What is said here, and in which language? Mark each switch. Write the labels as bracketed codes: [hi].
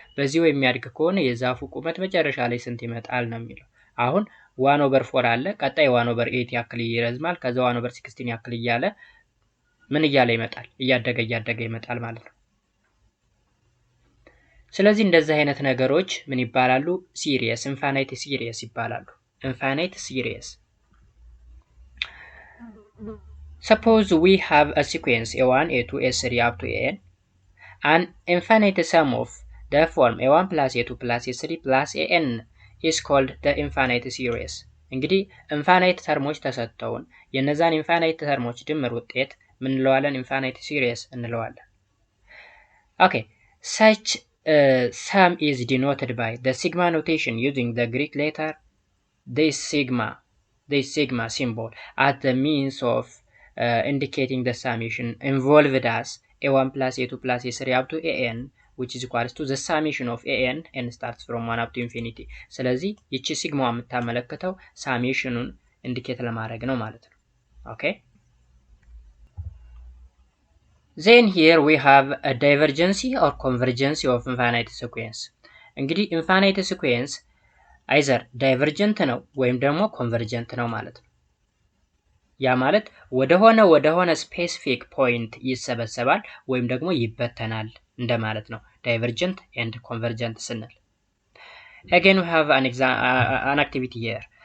[am] በዚሁ የሚያድግ ከሆነ የዛፉ ቁመት መጨረሻ ላይ ስንት ይመጣል ነው የሚለው። አሁን 1/4 አለ ቀጣይ 1/8 ያክል ይረዝማል ከዛ 1/16 ያክል እያለ ምን እያለ ይመጣል እያደገ ይመጣል ማለት ነው። ስለዚህ እንደዚህ አይነት ነገሮች ምን ይባላሉ? [en] ሲሪየስ ኢንፋይናይት ሲሪየስ [am] ይባላሉ። [en] ኢንፋይናይት ሲሪየስ. Suppose we have a sequence a1, a2, a3 up to an. An infinite sum of the form a1 plus a2 plus a3 plus an is called the infinite series. [am] እንግዲህ ኢንፋይናይት ተርሞች ተሰጥተውን የነዛን ኢንፋይናይት ተርሞች ድምር ውጤት ምን እንለዋለን? [en] ኢንፋይናይት ሲሪስ [am] እንለዋለን። [en] Okay, such sum is denoted by the sigma notation using the Greek letter this sigma symbol as the means of indicating the summation involved as a1 plus a2 plus a3 up to an which is equals to the summation of an and starts from 1 up to infinity. [am] ስለዚህ ይቺ ሲግማ የምታመለክተው ሳሜሽኑን ኢንዲኬት ለማድረግ ነው ማለት ነው። [en] Okay, then here we have a divergency or convergency of infinite sequence. [am] እንግዲህ [en] infinite sequence either divergent [am] ነው ወይም ደግሞ convergent ነው ማለት ነው። ያ ማለት ወደሆነ ስፔሲፊክ ፖይንት ይሰበሰባል ወይም ደግሞ ይበተናል እንደማለት ነው [en] divergent and convergent [am] ስንል። [en] Again we have an activity here.